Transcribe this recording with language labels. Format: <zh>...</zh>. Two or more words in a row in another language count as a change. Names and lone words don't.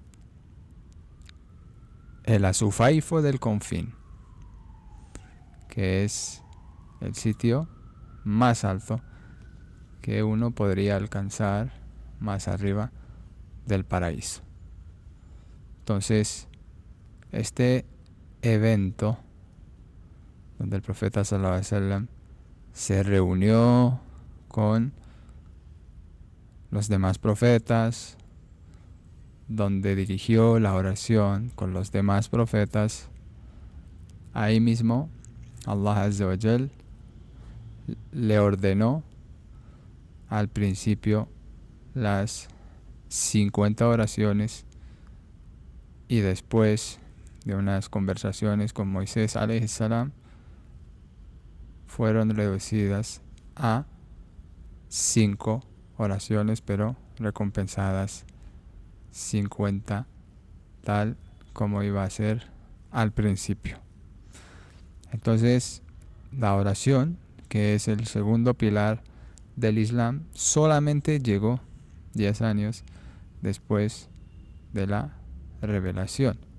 <es>el Azufaifo del Confín, que es el sitio más alto que uno podría alcanzar más arriba del paraíso. Entonces, este evento donde el profeta</es> <ar>صلى الله عليه وسلم</ar> <es>se reunió con los demás profetas, donde dirigió la oración con los demás profetas, ahí mismo Allah</es> <ar>عز وجل</ar> <es>le ordenó al principio las 50 oraciones y después de unas conversaciones con Moisés</es> <ar>عليه السلام</ar> <es>fueron reducidas a 5 oraciones, pero recompensadas 50, tal como iba a ser al principio. Entonces, la oración, que es el segundo pilar del Islam, solamente llegó 10 años después de la revelación.</es>